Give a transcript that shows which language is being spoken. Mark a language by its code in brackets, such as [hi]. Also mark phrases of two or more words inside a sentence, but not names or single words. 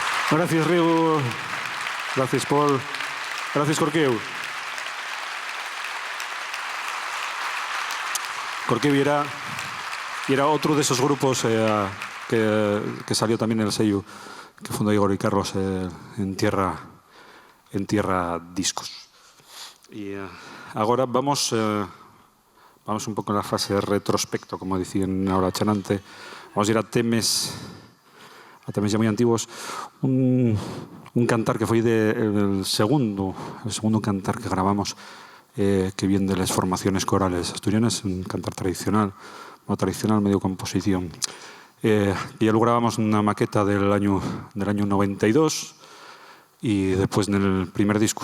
[ca] Gràcies, Rigo. Gràcies, Pol. Gràcies, Corqueu. [es] Corqueu era otro de esos grupos que salió también en el sello que fundó Igor y Carlos en Tierra Discos. Y ahora vamos [gl] un pouco na fase de retrospecto, como dicían [es] ahora chanante. Vamos a ir a temes ya muy antiguos. Un cantar que foi el segundo cantar que grabamos, que viene de las formaciones corales asturianas, un cantar tradicional, medio composición. Ya lo grabamos en una maqueta del año 92 y después en el primer disco.